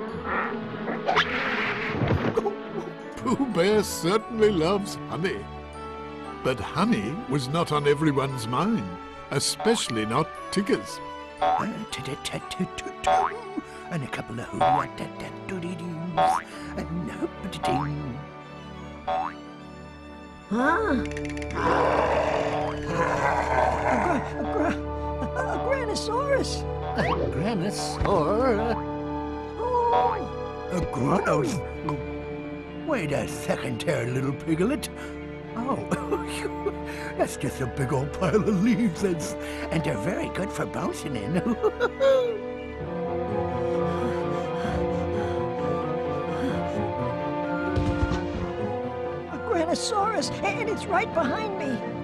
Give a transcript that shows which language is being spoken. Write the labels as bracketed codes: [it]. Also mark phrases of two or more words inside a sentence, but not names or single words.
[en] Pooh Bear certainly loves honey. But honey was not on everyone's mind, especially not Tigger's. And a couple of hoo-wat-dat-dat-doody-doos, and hoop-a-ding. A Granosaurus. A Granosaur? A Granos. Wait a second there, little piglet. Oh, that's just a big old pile of leaves, and they're very good for bouncing in. Granosaurus, and it's right behind me.